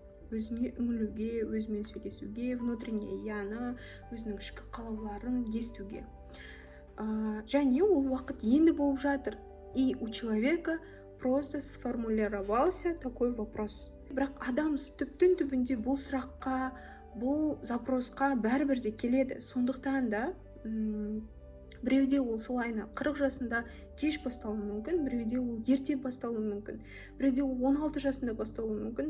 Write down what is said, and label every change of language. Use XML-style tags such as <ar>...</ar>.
<kk>Өзіне үңілуге, өзімен сөйлесуге, внутренний яны, өзінің ішкі қалауларын естуге. Және ол уақыт енді болып жатыр.</kk> <ru>И у человека просто сформулировался такой вопрос.</ru> <kk>Бірақ адам түптің түбінде бұл сұраққа, бұл запросқа бәрібір де келеді. Сондықтан да біреуде ол солайна 40 жасында кеш басталуы мүмкін, біреуде ол ерте басталуы мүмкін, біреуде ол 16 жасында басталуы мүмкін.</kk>